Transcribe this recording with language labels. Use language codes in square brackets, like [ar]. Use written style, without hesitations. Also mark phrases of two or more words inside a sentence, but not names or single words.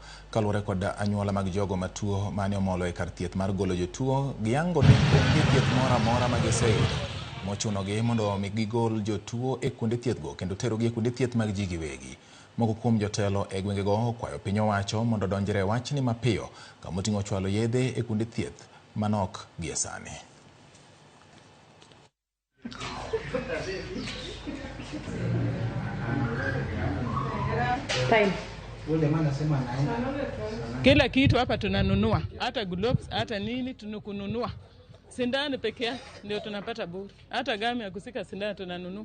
[luo] Kaluwore kod anyuola mag jogo matuo mane omolo e kar thieth mar golo jotuo, giyango ni onge thieth moro amora ma giseyudo mochunogi mondo omi gigol jotuo e kuonde thieth go kendo terogi e kuonde thieth mag ji giwegi. Moko kuom jotelo e gwengego okwayo piny owacho mondo odonjre wachni mapiyo kama oting'o chwalo yedhe e kuonde thieth manok gie sani. [sw] Kila kitu hapa tunanunua, hata gloves, hata nini tunukununua. Sindano peke yake ndio tunapata bure. Hata gami ya kusika sindano tunanunua.